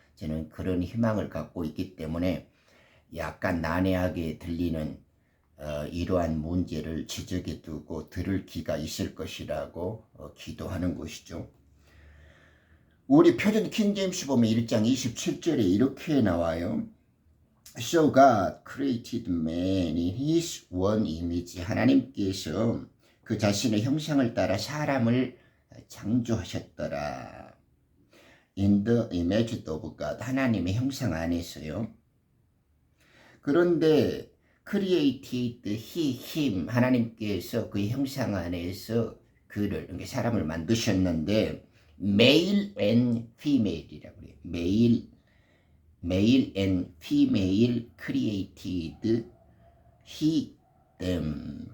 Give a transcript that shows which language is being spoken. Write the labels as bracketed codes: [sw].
[ko] 저는 그런 희망을 갖고 있기 때문에 약간 난해하게 들리는 이러한 문제를 지적해 두고 들을 기가 있을 것이라고 기도하는 것이죠. 우리 표준 킹제임스 보면 1장 27절에 이렇게 나와요. [en] So God created man in his one image. [ko] 하나님께서 그 자신의 형상을 따라 사람을 창조하셨더라. [en] In the image of God. [ko] 하나님의 형상 안에서요. [en] 그런데 created he, him. [ko] 하나님께서 그 형상 안에서 그를, 사람을 만드셨는데 [en] male and female [ko] 이라고 그래요. [en] male and female created he them.